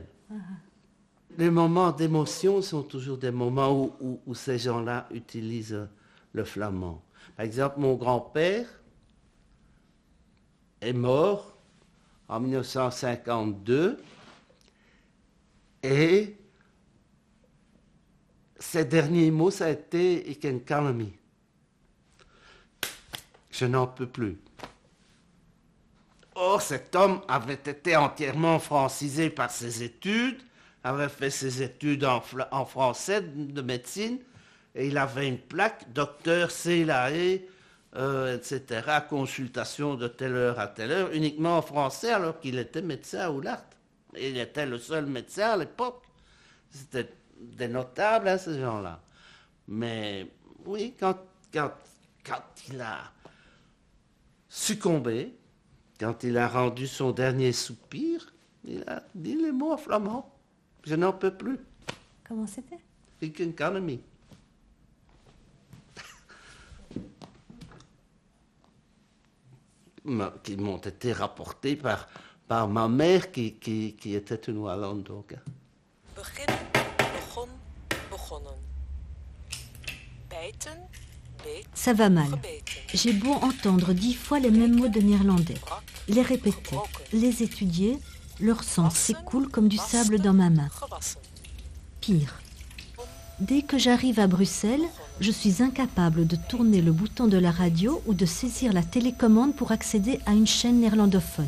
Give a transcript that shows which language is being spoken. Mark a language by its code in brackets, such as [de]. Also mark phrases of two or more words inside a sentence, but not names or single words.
[fr] Les moments d'émotion sont toujours des moments où ces gens-là utilisent le flamand. Par exemple, mon grand-père est mort en 1952 et ses derniers mots, ça a été « [nl] Ik ken kalmie ». [fr] Je n'en peux plus. Or, cet homme avait été entièrement francisé par ses études, avait fait ses études en français de médecine, Et il avait une plaque, docteur Célaé, etc., consultation de telle heure à telle heure, uniquement en français, alors qu'il était médecin à Oulart. Il était le seul médecin à l'époque. C'était des notables, hein, ces gens-là. Mais oui, quand il a succombé, quand il a rendu son dernier soupir, il a dit les mots en flamand. Je n'en peux plus. Comment c'était? [nl] Ik kan het niet. [fr] Qui m'ont été rapportés par ma mère qui était une Wallonne. Donc. [nl] Begin, begon, begonnen. Bijten, beet, [fr] Ça va mal. [nl] gebeten. [fr] J'ai beau entendre 10 fois les mêmes mots de néerlandais, les répéter, les étudier, leur sens s'écoule comme du sable dans ma main. Pire, dès que j'arrive à Bruxelles, je suis incapable de tourner le bouton de la radio ou de saisir la télécommande pour accéder à une chaîne néerlandophone.